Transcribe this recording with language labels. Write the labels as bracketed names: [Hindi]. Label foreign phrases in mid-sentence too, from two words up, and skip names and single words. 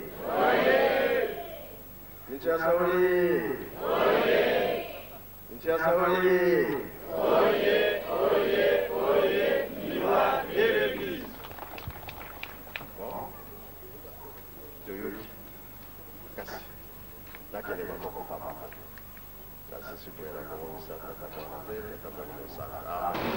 [Lingala] Kinshasa oye! Kinshasa oye! [French] Viva l'Église! [Swahili] Bon, kasi lakini mambo kama haya sasa siku ya leo sasa tutakuwa na mbele tutakuwa na